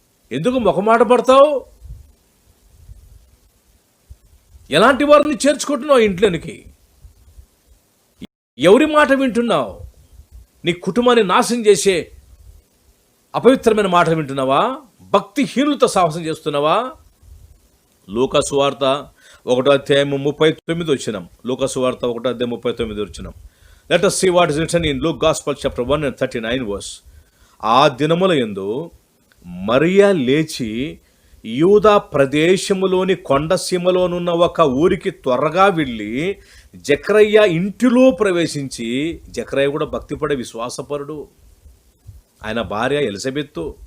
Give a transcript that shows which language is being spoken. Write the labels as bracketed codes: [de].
[te] ఎందుకు మొహమాట పడతావు? ఎలాంటి వారిని చేర్చుకుంటున్నావు ఇంట్లోనికి? ఎవరి మాట వింటున్నావు? నీ కుటుంబాన్ని నాశనం చేసే అపవిత్రమైన మాట వింటున్నావా? భక్తిహీనులతో సాహసం చేస్తున్నావా? లూకా సువార్త 1:39 లూకా సువార్త 1:39 [en] Let us see what is written in Luke Gospel chapter 1:39 verse. [te] ఆ దినముల యందు మరియా లేచి యూదా ప్రదేశములోని కొండసీమలోనున్న ఒక ఊరికి త్వరగా వెళ్ళి జకరయ్య ఇంటిలో ప్రవేశించి, జకరయ్య కూడా భక్తిపడే విశ్వాసపరుడు, ఆయన భార్య ఎలిజబెత్తు.